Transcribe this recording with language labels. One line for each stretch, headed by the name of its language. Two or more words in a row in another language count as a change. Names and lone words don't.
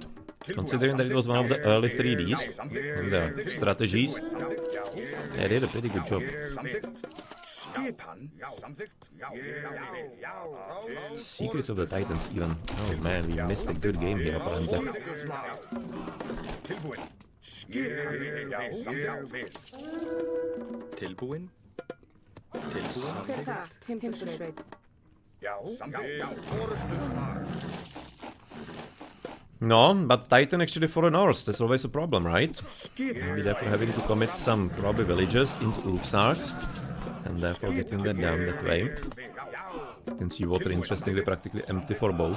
English: Considering that it was one of the early 3Ds, and the strategies, they did a pretty good job. Secrets of the Titans even. Oh man, we missed a good game here apparently.
Icelandic: Tilbúin. Hver er það? Timbursveit.
English: No, but Titan actually for a Norse, that's always a problem, right? Maybe therefore having to commit some probably villagers into ULysses, and therefore getting that down that way. You can see water interestingly practically empty for both.